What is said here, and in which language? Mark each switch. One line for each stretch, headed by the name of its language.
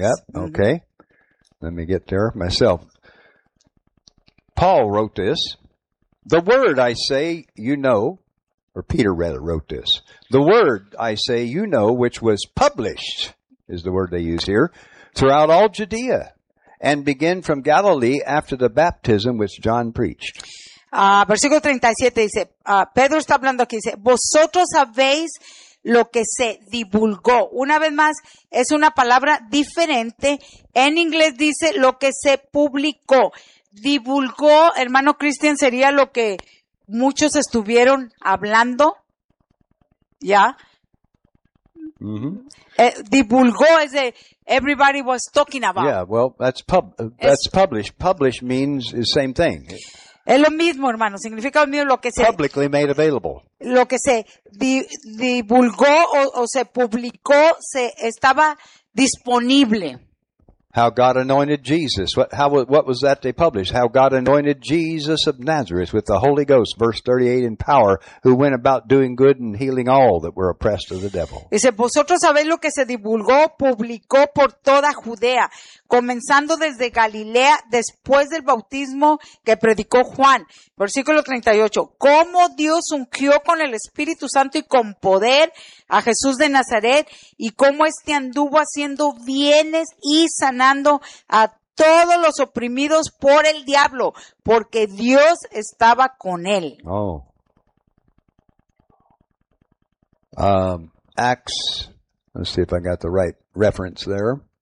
English: Yep, okay. Mm-hmm. Let me get there myself. Paul wrote this. The word I say you know, or Peter rather wrote this. The word I say you know, which was published, is the word they use here, throughout all Judea, and begin from Galilee after the baptism which John preached.
Spanish: Versículo 37 dice, Pedro está hablando aquí, dice, vosotros habéis lo que se divulgó. Una vez más, es una palabra diferente. En inglés dice lo que se publicó. Divulgó, hermano Christian, sería lo que muchos estuvieron hablando. ¿Ya? Mm-hmm. Divulgó es de
English: everybody was talking about. Yeah, well, that's published. Published means the same thing.
Spanish: Es lo mismo, hermano. Significa lo mismo lo que se...
English: Publicly made available.
Spanish: Lo que se divulgó o se publicó, se estaba disponible.
English: How God anointed Jesus. What was that they published? How God anointed Jesus of Nazareth with the Holy Ghost, verse 38, in power, who went about doing good and healing all that were oppressed of the devil.
Spanish: Dice, vosotros sabéis lo que se divulgó, publicó por toda Judea, comenzando desde Galilea, después del bautismo que predicó Juan. Versículo 38. Cómo Dios ungió con el Espíritu Santo y con poder a Jesús de Nazaret, y cómo este anduvo haciendo bienes y sanando a todos los oprimidos por el diablo, porque Dios estaba con él. Oh.
English: Acts, let's see if I got the right reference there.